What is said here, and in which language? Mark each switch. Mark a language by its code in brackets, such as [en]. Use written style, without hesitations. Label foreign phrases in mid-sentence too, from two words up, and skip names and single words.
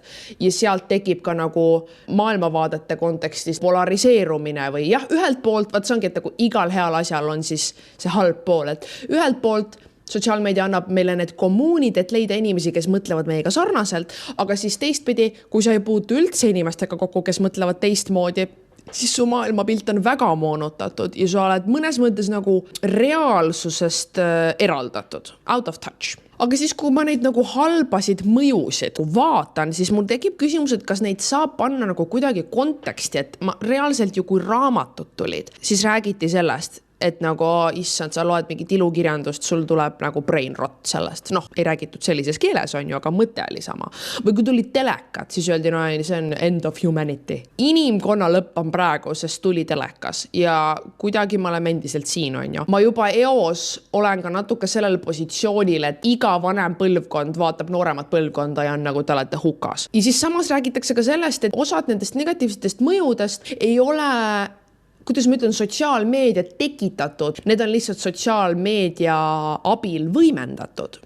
[et] Ja sealt tekib ka nagu maailmavaadete kontekstis polariseerumine või jah, ühelt poolt, vaat see ongi, et nagu igal heal asjal on siis see halb pool, et ühelt poolt sotsiaalmeedia annab meile need kommuunid, et leida inimesi, kes mõtlevad meiega sarnaselt, aga siis teistpidi, kui sa ei puutu üldse inimestega kokku, kes mõtlevad teistmoodi, siis su maailmapilt on väga moonutatud ja sa oled mõnes mõttes nagu reaalsusest eraldatud, [en] out of touch. [et] Aga siis, kui ma neid nagu halbasid mõjusid vaatan, siis mul tekib küsimus, et kas neid saab panna nagu kuidagi konteksti, et ma reaalselt ju kui raamatud tulid, siis räägiti sellest, et nagu, issand, sa loed mingit ilukirjandust, sul tuleb nagu [en] brain rot [et] sellest. Noh, ei räägitud sellises keeles on ju, aga mõte oli sama. Või kui tuli telekat, siis öeldi, no see on [en] end of humanity. [et] Inimkonna lõpp on praegu, sest tuli telekas ja kuidagi me oleme endiselt siin on ju. Ma juba eos olen ka natuke sellel positsioonil, et iga vanem põlvkond vaatab nooremat põlvkonda ja on nagu te olete hukas. Ja siis samas räägitakse ka sellest, et osad nendest negatiivsetest mõjudest ei ole, kuidas ma ütlen, sotsiaalmeedia tekitatud, need on lihtsalt sotsiaalmeedia abil võimendatud.